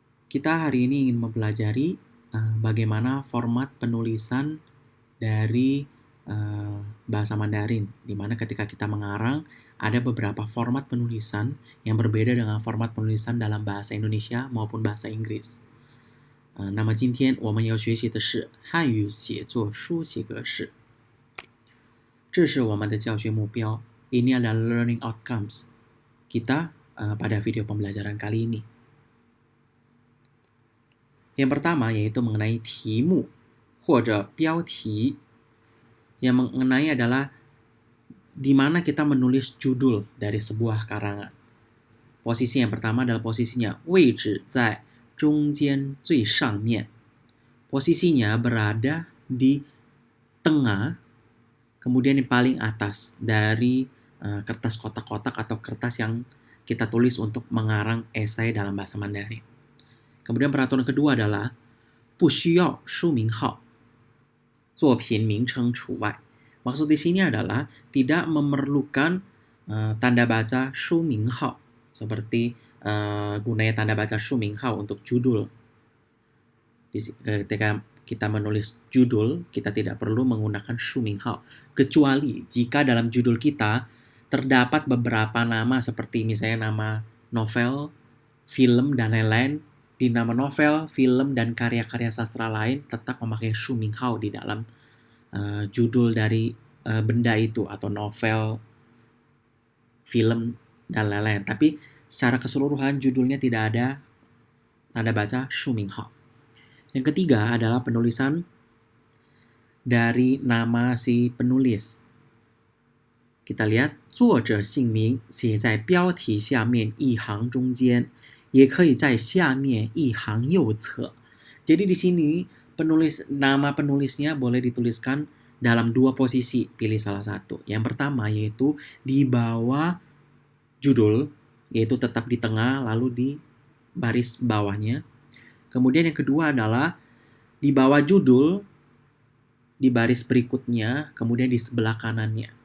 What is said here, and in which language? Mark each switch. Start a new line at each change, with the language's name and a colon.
Indonesian: Kita hari ini ingin mempelajari bagaimana format penulisan dari bahasa Mandarin, di mana ketika kita mengarang ada beberapa format penulisan yang berbeda dengan format penulisan dalam bahasa Indonesia maupun bahasa Inggris.
Chinese: 那么今天我们要学习的是汉语写作书写格式，这是我们的教学目标。
Indonesian: Ini adalah learning outcomes kita pada video pembelajaran kali ini. Yang pertama yaitu mengenai
Chinese: 题目或者标题.
Indonesian: Yang mengenai adalah di mana kita menulis judul dari sebuah karangan. Posisi yang pertama adalah posisinya
Chinese: 位置在中间最上面.
Indonesian: Posisinya berada di tengah, kemudian di paling atas dari kertas kotak-kotak atau kertas yang kita tulis untuk mengarang esai dalam bahasa Mandarin. Kemudian peraturan kedua adalah
Chinese: 不需要书名号，作品名称除外.
Indonesian: Maksud di sini adalah tidak memerlukan tanda baca 书名号 seperti gunanya tanda baca 书名号 untuk judul. Ketika kita menulis judul, kita tidak perlu menggunakan 书名号 kecuali jika dalam judul kita terdapat beberapa nama seperti misalnya nama novel, film, dan lain-lain. Di nama novel, film, dan karya-karya sastra lain tetap memakai 书名号 di dalam judul dari benda itu atau novel, film, dan lain-lain. Tapi secara keseluruhan judulnya tidak ada tanda baca 书名号. Yang ketiga adalah penulisan dari nama si penulis. Kita lihat
Chinese: 作者姓名写在标题下面一行中间，也可以在下面一行右侧.
Indonesian: Jadi di sini nama penulisnya boleh dituliskan dalam dua posisi, pilih salah satu. Yang pertama yaitu di bawah judul, yaitu tetap di tengah lalu di baris bawahnya. Kemudian yang kedua adalah di bawah judul, di baris berikutnya, kemudian di sebelah kanannya.